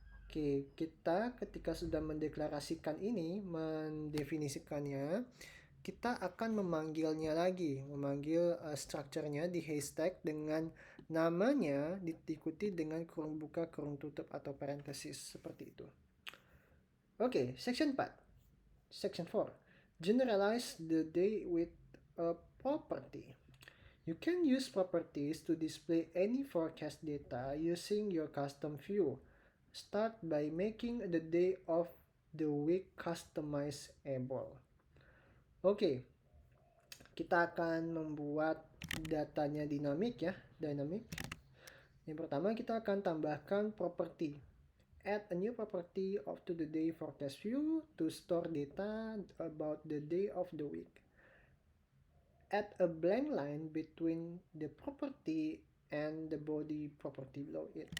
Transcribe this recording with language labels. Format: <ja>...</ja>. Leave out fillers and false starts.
<id>Oke, kita ketika sudah mendeklarasikan ini, mendefinisikannya, kita akan memanggilnya lagi, memanggil structure-nya di haystack dengan namanya diikuti dengan kurung buka, kurung tutup atau parenthesis seperti itu.</id> <en>Oke, section 4. Section 4. Generalize the day with a property. You can use properties to display any forecast data using your custom view. Start by making the day of the week customizable.</en> <id>Oke, kita akan membuat datanya dinamik ya, dynamic. Yang pertama kita akan tambahkan property.</id> <en>Add a new property of to the day forecast view to store data about the day of the week. Add a blank line between the property and the body property below it.</en>